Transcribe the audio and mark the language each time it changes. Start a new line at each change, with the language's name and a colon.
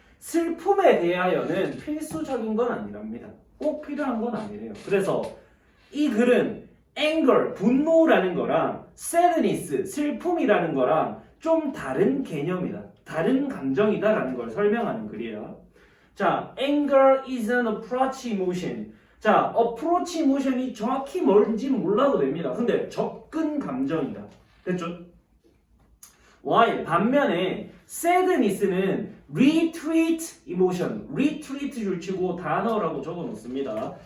Korean: 슬픔에 대하여는 필수적인 건 아니랍니다. 꼭 필요한 건 아니래요. 그래서 이 글은 anger, 분노라는 거랑 sadness, 슬픔이라는 거랑 좀 다른 개념이다. 다른 감정이다라는 걸 설명하는 글이에요. 자,
English: anger is an approach emotion.
Korean: 자, approach emotion이 정확히 뭔지 몰라도 됩니다. 근데 접근 감정이다. 됐죠?
English: while
Korean: 반면에 sadness는 retreat emotion, retreat를 치고 단어라고 적어 놓습니다.